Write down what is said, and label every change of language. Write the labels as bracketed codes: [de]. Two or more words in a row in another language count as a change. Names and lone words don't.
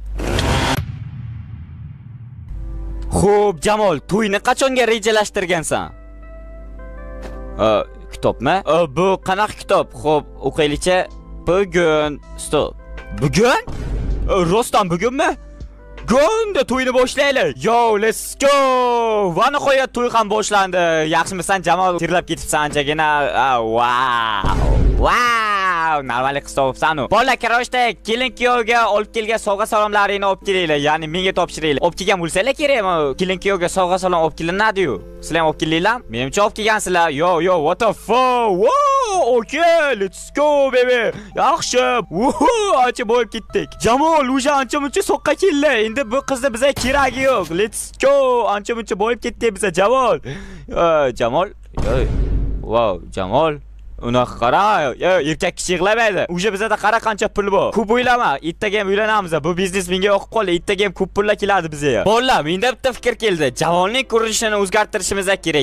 [uz] Xo'p, Jamol, to'yni qachonga rejalashtirgansan? Kitobmi? Bu qanaqa kitob? Xo'p, o'qiylik-chi. Bugun, stop. Bugun? Rostdan bugunmi? Gonda to'yni boshlaylik. [en] Yo, let's go. [uz] Va nihoyat to'y ham boshlandi. Yaxshimisan, Jamol? Terlab ketibsan anchagina. Wow, normal qiz topibsan-ku. Bola karoshda kelin-kuyovga olib kelgan sovg'a salomlaringni olib kelinglar. Ya'ni menga topshiringlar. Olib kelgan bo'lsanglar kerakmi? Kelin-kuyovga sovg'a salom olib kelinadi-yu. Sizlar ham olib kelinglarmi? Menimcha olib kelgansizlar. [en] Yo, what the fuck? Wow, okay, let's go baby. [uz] Yaxshi. Ancha bo'lib ketdik. Jamol, o'sha ancha-muncha soqqa keldi. Endi bu qizni bizga keragi yo'q. [en] Let's go. [uz] Ancha-muncha bo'lib ketdik bizga, Jamol. Jamol. Wow, Jamol. Unaqa qara, erkak kishi yig'lamaydi. O'sha bizda qara qancha pul bor. Ko'p o'ylama, ertaga ham uylanamiz. Bu biznes menga yoqib qoldi. Ertaga ham ko'p pullar keladi bizga. Bolalar, menda bitta fikr keldi. Jamolning ko'rinishini o'zgartirishimiz kerak.